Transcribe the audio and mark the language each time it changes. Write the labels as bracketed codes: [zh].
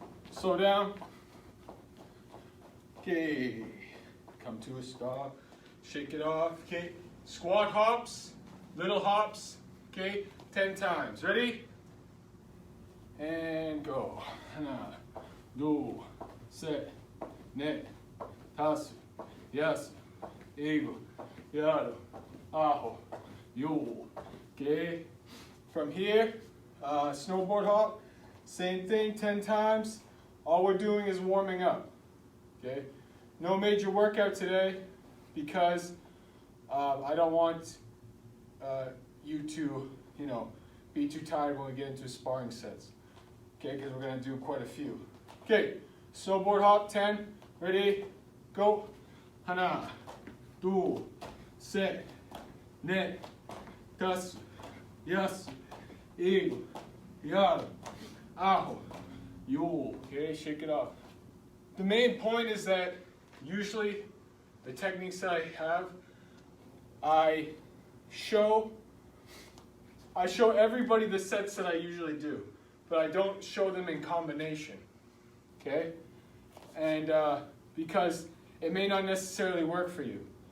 [en] Slow down. Okay, come to a stop, shake it off, okay? Squat hops, little hops, okay? 10 times, ready? And go. [ko] 하나, 둘, 셋, 넷, 다섯, 여섯, 일곱, 여덟, 아홉, 열. [en] Okay? From here, snowboard hop, same thing, 10 times. All we're doing is warming up. Okay, no major workout today because I don't want you to, be too tired when we get into sparring sets. Okay, because we're gonna do quite a few. Okay, snowboard hop 10. Ready? Go. [ko] 하나, 둘, 셋, 넷, 다섯, 여섯, 일곱, 여덟, 아홉, 열. [en] Okay, shake it off. The main point is that usually the techniques that I have, I show everybody the sets that I usually do, but I don't show them in combination, okay? And because it may not necessarily work for you.